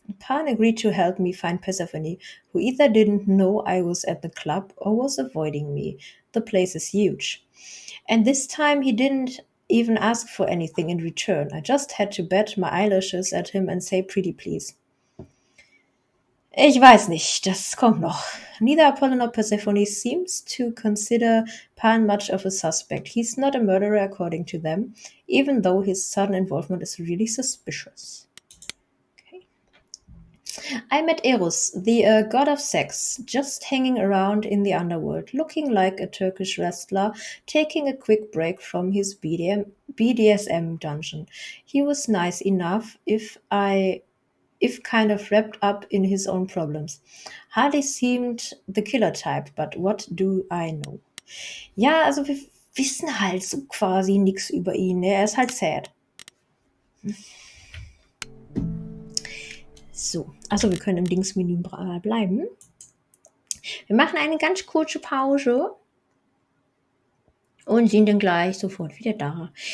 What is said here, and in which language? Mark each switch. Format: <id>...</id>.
<en>Pan agreed to help me find Persephone, who either didn't know I was at the club or was avoiding me. The place is huge. And this time he didn't even ask for anything in return. I just had to bat my eyelashes at him and say pretty please.</en> <de>Ich weiß nicht, das kommt noch.</de> <en>Neither Apollo nor Persephone seems to consider Pan much of a suspect. He's not a murderer according to them, even though his sudden involvement is really suspicious. Okay. I met Eros, the god of sex, just hanging around in the underworld, looking like a Turkish wrestler, taking a quick break from his BDSM dungeon. He was nice enough if kind of wrapped up in his own problems. Hardly seemed the killer type, but what do I know?</en> <de>Ja, also wir wissen halt so quasi nichts über ihn. Ne? Er ist halt sad. So, also wir können im Dingsmenü bleiben. Wir machen eine ganz kurze Pause und sind dann gleich sofort wieder da.</de>